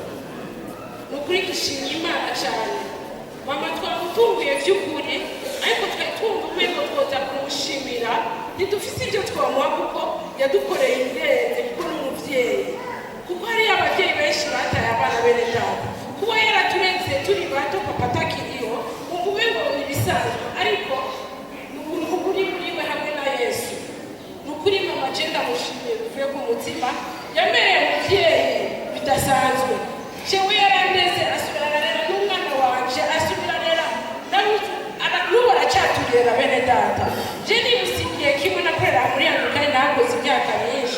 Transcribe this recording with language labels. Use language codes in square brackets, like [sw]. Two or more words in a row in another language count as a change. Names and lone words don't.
[rn] Nukuri gushima Imana cyane. Mama twamutunguye by'ukuri, ariko twumva umwego twoza kumushimira, ntidufise ibyo twamuha kuko yadukoreye ibirenze, kuko ni umubyeyi. Kuko hari ababyeyi benshi bataye abana bene data, kuba yaraturenze turi bato papa atakiriho, umwe ngo ni ibisanzwe, ariko ubuntu buri muri we hamwe na Yesu. Nukuri mama je ndamushimiye bivuye ku mutima, yamereye umubyeyi bidasanzwe. Jewe yarandeze, asubira ararera n'umwana wanje, asubira arera n'ubu aracyatugera bene data. Je nibusigiye kimwe nakorera muri Amerika, nakoze imyaka myinshi.